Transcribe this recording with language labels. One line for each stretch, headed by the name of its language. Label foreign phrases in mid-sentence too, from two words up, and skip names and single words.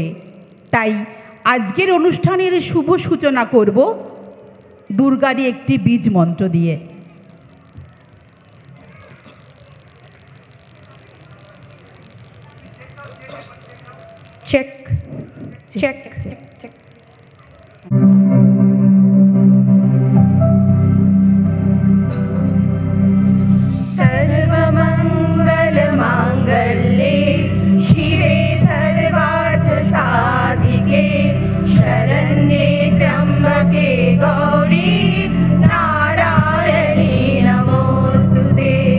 Bangla: তাই আজকের অনুষ্ঠানের শুভ সূচনা করব দুর্গারই একটি বীজ মন্ত্র দিয়ে।
English: check check check check.
Sanskrit: सर्वमङ्गलमाङ्गल्ये शिवे सर्वार्थसाधिके शरण्ये त्र्यम्बके गौरी नारायणी नमोऽस्तुते।